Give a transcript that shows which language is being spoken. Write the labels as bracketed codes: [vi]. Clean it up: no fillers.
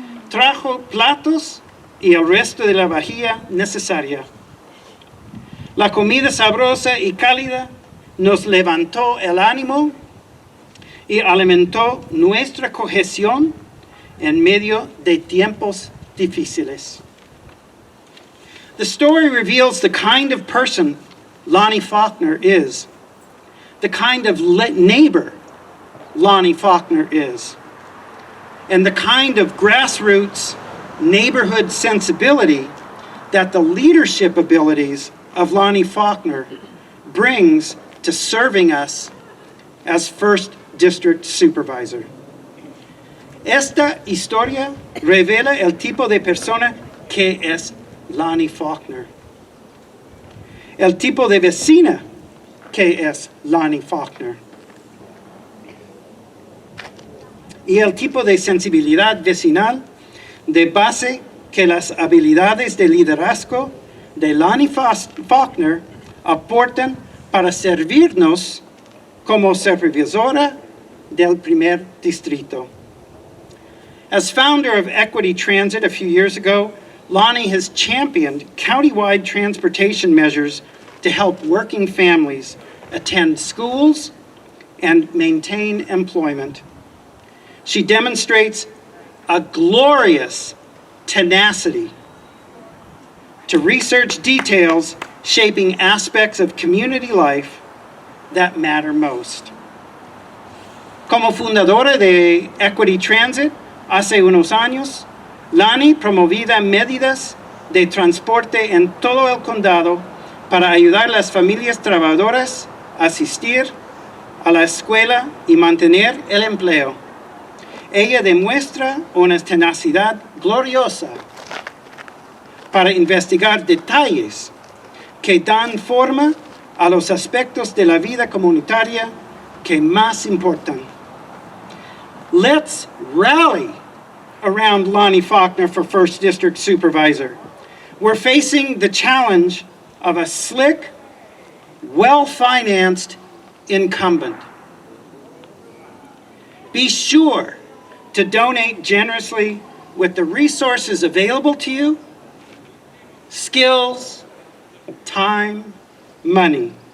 [es] Trajo platos y el resto de la vajilla necesaria. La comida sabrosa y cálida nos levantó el ánimo y alimentó nuestra cohesión en medio de tiempos difíciles. [en] The story reveals the kind of person Lani Faulkner is, the kind of neighbor Lani Faulkner is, and the kind of grassroots neighborhood sensibility that the leadership abilities of Lani Faulkner brings to serving us as First District Supervisor. [es] Esta historia revela el tipo de persona que es Lani Faulkner, el tipo de vecina que es Lani Faulkner, y el tipo de sensibilidad vecinal de base que las habilidades de liderazgo de Lani Faulkner aportan para servirnos como supervisora del primer distrito. [en] As founder of Equity Transit a few years ago, Lani has championed countywide transportation measures to help working families attend schools, and maintain employment. She demonstrates a glorious tenacity to research details shaping aspects of community life that matter most. [es] Como fundadora de Equity Transit, hace unos años, Lani promovía medidas de transporte en todo el condado para ayudar a las familias trabajadoras a asistir a la escuela y mantener el empleo. Ella demuestra una tenacidad gloriosa para investigar detalles que dan forma a los aspectos de la vida comunitaria que más importan. [en] Let's rally around Lani Faulkner for 1st District Supervisor. We're facing the challenge of a slick, well-financed incumbent. Be sure to donate generously with the resources available to you, skills, time, money.